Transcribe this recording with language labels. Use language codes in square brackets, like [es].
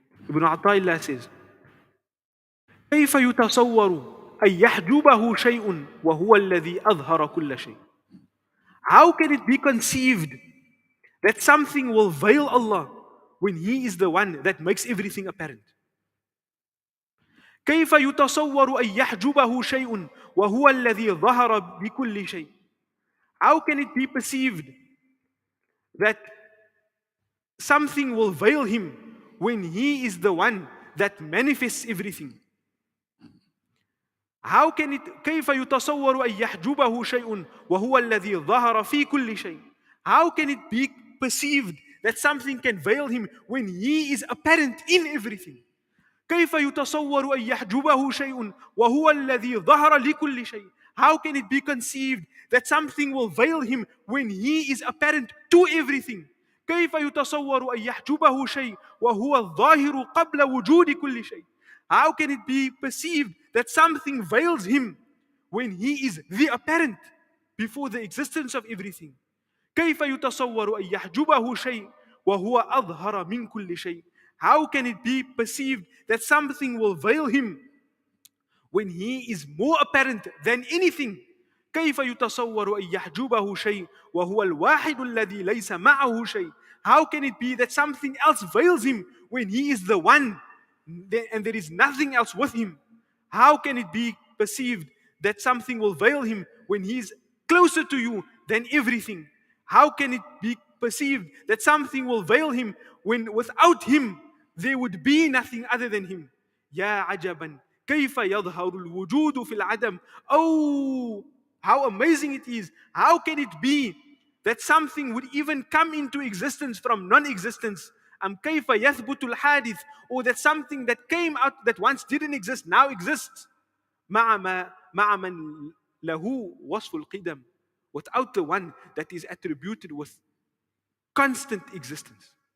[en] Ibn Ata'illah says, [ar] كيف يتصور أن يحجبه شيء وهو الذي أظهر كل شيء. [en] How can it be conceived that something will veil Allah when He is the one that makes everything apparent? [ar] كيف يتصور أن يحجبه شيء وهو الذي ظهر بكل شيء. [en] How can it be perceived that something will veil Him when He is the one that manifests everything? How can it [ar] كيف يتصور أن يحجبه شيء وهو الذي ظهر في كل شيء. [en] How can it be perceived that something can veil Him when He is apparent in everything? [ar] كيف يتصور أن يحجبه شيء وهو الذي ظهر لكل شيء. [en] How can it be conceived that something will veil Him when He is apparent to everything? [ar] كيف يتصور أن يحجبه شيء وهو الظاهر قبل وجود كل شيء. [en] How can it be perceived that something veils Him when He is the apparent before the existence of everything? [ar] كيف يتصور أن يحجبه شيء وهو أظهر من كل شيء. [en] How can it be perceived that something will veil Him when He is more apparent than anything? [ar] كيف يتصور أن يحجبه شيء وهو الواحد الذي ليس معه شيء. [en] How can it be that something else veils him when he is the one and there is nothing else with him? How can it be perceived that something will veil him when he is closer to you than everything? How can it be perceived that something will veil him when without him there would be nothing other than him? [ar] يا عجبا كيف يظهر الوجود في العدم. [en] Oh, how amazing it is. How can it be that something would even come into existence from non-existence? [ar] كيف يثبت الحادث, [en] or that something that came out that once didn't exist now exists. [ar] مع من له وصف القدم, [en] without the one that is attributed with constant existence.